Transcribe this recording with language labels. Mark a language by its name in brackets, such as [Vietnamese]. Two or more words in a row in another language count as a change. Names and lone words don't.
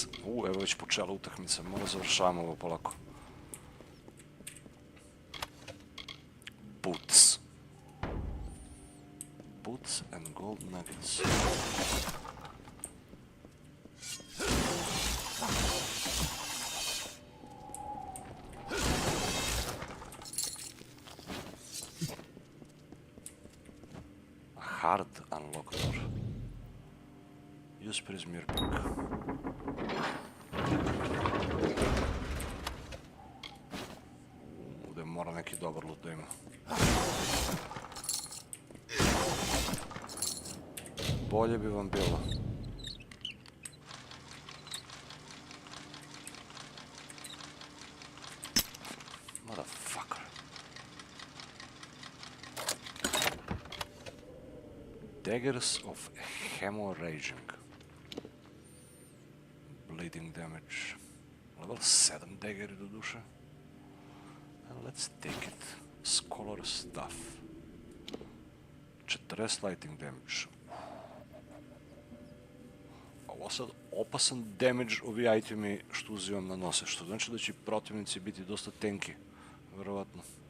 [Serbian] Evo već počela utakmica, malo završavamo ovo polako. [English] Boots. Boots and gold nuggets. Hard unlock door. Use prism pick. [Serbian] Ovdje mora neki dobar loot da ima. Bolje bi vam bilo. [English] Motherfucker. Daggers of hemorrhaging. Bleeding damage. Level 7 daggeri [Serbian] do duše. [English] And let's take it. Scholar stuff. 40 lighting damage. [Serbian] Ovo sad opasan damage ovi itemi što uzimam na nose, što znači da će protivnici biti dosta tenki, verovatno.